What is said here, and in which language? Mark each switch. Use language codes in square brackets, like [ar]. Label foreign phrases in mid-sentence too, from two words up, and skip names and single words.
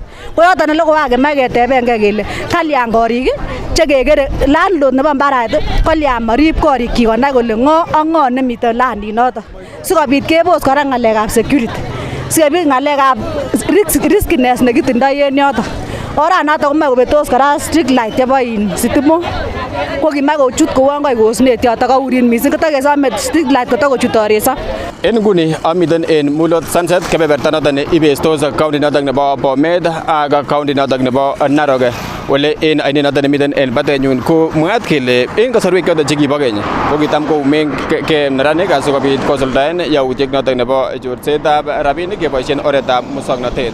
[sgc] Ko yoton ole kokakemach ketebengei kele kalyan korik chekekere landlord nebo mbaret kolyan marib korikyik konai kole ng'o ak ng'o nemiten landinoton. Sikobit kebos kora ng'alekab security. Sikobit ng'alekab riskiness nekitindoi en yoton. oranato komoe kobetos kora [en] street light [sgc] chebo sitimo ko kimach kochut kouon koi osnet yoto kaurin missing kotakesome [en] street light [sgc] kotakochut oreso. En nguni amiten en Mulot Sunset kebeberta noton ne ibestos county noton nebo Bomet ak county noton nebo Narok. Ole en ainet noton nemiten en batenyun ko mwaat kele en kasarwek choton chekibo keny ko kitam koumen ke neranik asikobit kosuldaen yautiet noton nebo chorsetab rabinik keboisien oretab muswoknotet.